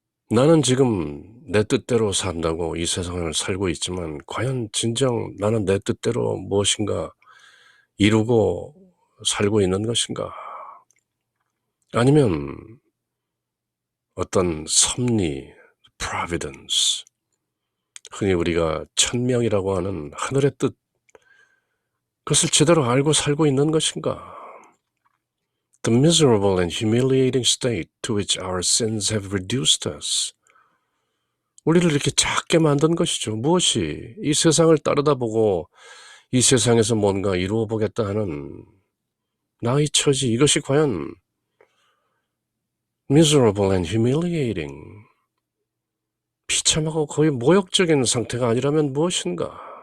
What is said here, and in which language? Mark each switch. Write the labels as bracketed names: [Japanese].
[Korean] 나는 지금 내 뜻대로 산다고 이 세상을 살고 있지만 과연 진정 나는 내 뜻대로 무엇인가 이루고 살고 있는 것인가? 아니면 어떤 섭리, providence, 흔히 우리가 천명이라고 하는 하늘의 뜻, 그것을 제대로 알고 살고 있는 것인가? [English] The miserable and humiliating state to which our sins have reduced us. [Korean] 우리를 이렇게 작게 만든 것이죠. 무엇이? 이 세상을 따르다보고 이 세상에서 뭔가 이루어 보겠다 하는 나의 처지, 이것이 과연 [English] miserable and humiliating, [Korean] 비참하고 거의 모욕적인 상태가 아니라면 무엇인가?